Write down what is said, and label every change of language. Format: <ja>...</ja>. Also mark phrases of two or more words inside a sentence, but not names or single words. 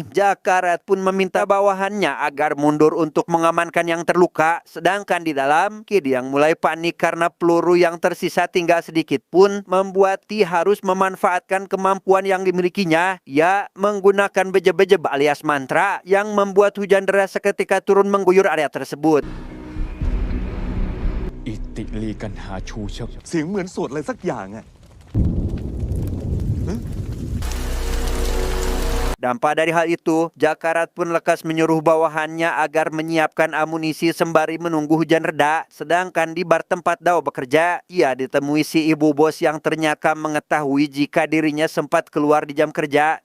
<id>Jakarat pun meminta bawahannya agar mundur untuk mengamankan yang terluka. Sedangkan di dalam, Kid yang mulai panik karena peluru yang tersisa tinggal sedikit pun membuat T harus memanfaatkan kemampuan yang dimilikinya. Ia menggunakan beje-beje alias mantra yang membuat hujan deras seketika turun mengguyur area tersebut.</id> <th>อิติลีกันหาชูเชกเสียงเหมือนสวดอะไรสักอย่างอะ</th> <id>Dampak dari hal itu, Jakarat pun lekas menyuruh bawahannya agar menyiapkan amunisi sembari menunggu hujan reda. Sedangkan di bar tempat Dao bekerja, ia ditemui si ibu bos yang ternyata mengetahui jika dirinya sempat keluar di jam kerja.</id>